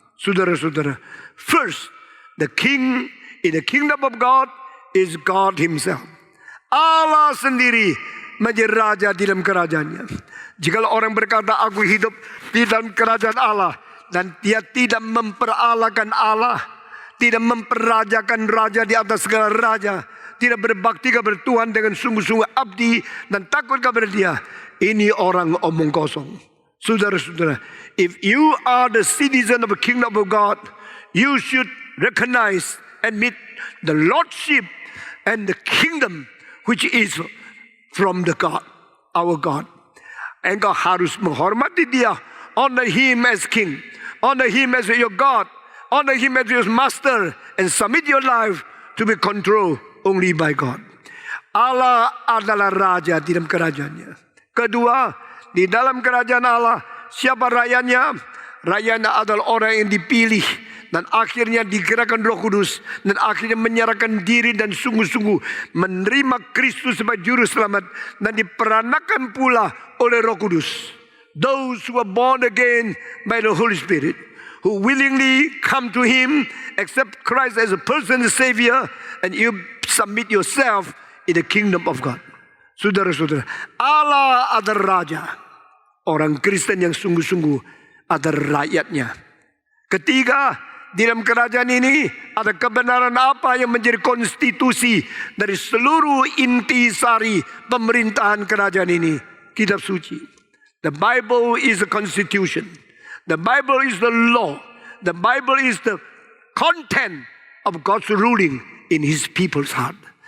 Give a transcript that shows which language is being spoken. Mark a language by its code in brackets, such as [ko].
[id] Saudara-saudara, [en] first, the king in the kingdom of God is God himself. [id] Allah sendiri menjadi raja di dalam kerajaannya. Jika orang berkata, aku hidup di dalam kerajaan Allah, dan dia tidak memperalahkan Allah, tidak memperajakan raja di atas segala raja, tidak berbakti kepada Tuhan dengan sungguh-sungguh abdi dan takut kepada Dia, ini orang omong kosong. Saudara-saudara, [en] if you are the citizen of the kingdom of God, you should recognize and meet the lordship and the kingdom which is from the God, our God. [id] Engkau harus menghormati Dia, [en] honor Him as King, honor Him as your God, honor Him as your master, and submit your life to be controlled only by God. [id] Allah adalah raja di dalam kerajaannya. Kedua, di dalam kerajaan Allah, siapa rakyatnya? Rakyatnya adalah orang yang dipilih dan akhirnya digerakkan Roh Kudus dan akhirnya menyerahkan diri dan sungguh-sungguh menerima Kristus sebagai juru selamat dan diperanakan pula oleh Roh Kudus. [en] Those who are born again by the Holy Spirit, who willingly come to Him, accept Christ as a personal Savior, and you submit yourself in the kingdom of God. [id] Saudara-saudara, Allah adalah Raja. Orang Kristen yang sungguh-sungguh adalah rakyatnya. Ketiga, di dalam kerajaan ini ada kebenaran apa yang menjadi konstitusi dari seluruh intisari pemerintahan kerajaan ini? Kitab suci. [en] The Bible is the constitution. The Bible is the law. The Bible is the content of God's ruling in His people's heart.